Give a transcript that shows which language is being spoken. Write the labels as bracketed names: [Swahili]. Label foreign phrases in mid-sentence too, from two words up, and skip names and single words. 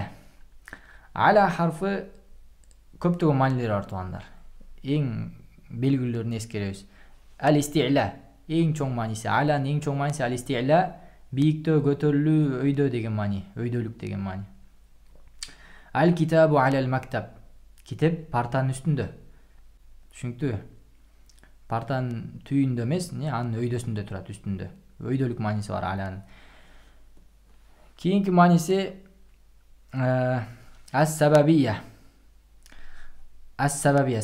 [Kyrgyz] Ала харфы көптөгөн маанилери бар туугандар. Эң белгилүүлөрүн эскеребиз. Ал-исти'ла. Эң чоң мааниси. Аланын эң чоң мааниси ал-исти'ла. Бийиктөө, көтөрүлүү, өйдө деген маани, өйдөлүк деген маани. [Arabic] الكتاب على المكتب. [Kyrgyz] Китеп партанын үстүндө. Түшүнүктүбү? Партанын түйүндө эмес, анын өйдөсүндө турат, үстүндө. Өйдөлүк мааниси бар аланын. Кийинки мааниси ас-сабабия. Ас-сабабия.